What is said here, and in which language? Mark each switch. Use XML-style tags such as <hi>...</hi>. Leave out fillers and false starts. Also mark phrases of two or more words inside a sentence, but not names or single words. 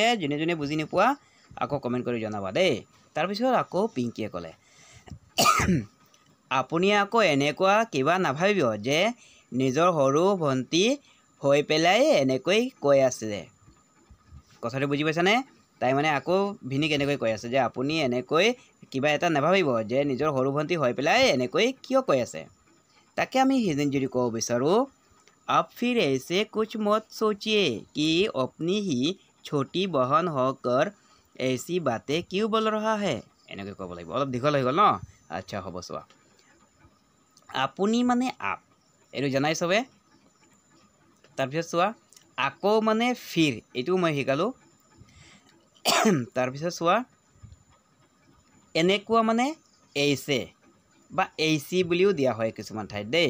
<as>যোনে যোনে বুজি নোপোৱা আকৌ কমেণ্ট কৰি জনাবা দেই। তাৰপিছত আকৌ পিংকীয়ে ক'লে, আপুনি আকৌ এনেকুৱা কিবা নাভাবিব যে নিজৰ সৰু ভণ্টি হৈ পেলাই এনেকৈ কৈ আছে। কথাটো বুজি পাইছানে? তাই মানে আকৌ ভিনিক এনেকৈ কৈ আছে যে আপুনি এনেকৈ কিবা এটা নাভাবিব যে নিজৰ সৰু ভণ্টি হৈ পেলাই এনেকৈ কিয় কৈ আছে। তাকে আমি হিন্দীত যদি ক'ব বিচাৰোঁ,</as> <hi>अब फिर ऐसे कुछ मत सोचिए कि अपनी ही छोटी बहन होकर ऐसी बातें क्यों बोल रहा है,</hi> <as>এনেকৈ ক'ব লাগিব। অলপ দীঘল হৈ গ'ল ন? আচ্ছা হ'ব, চোৱা, আপুনি মানে আপ, এইটো জানাই চবে। তাৰপিছত চোৱা, আকৌ মানে ফিৰ, এইটোও মই শিকালোঁ। তাৰপিছত চোৱা, এনেকুৱা মানে এইছে বা এইচি বুলিও দিয়া হয় কিছুমান ঠাইত দেই।</as>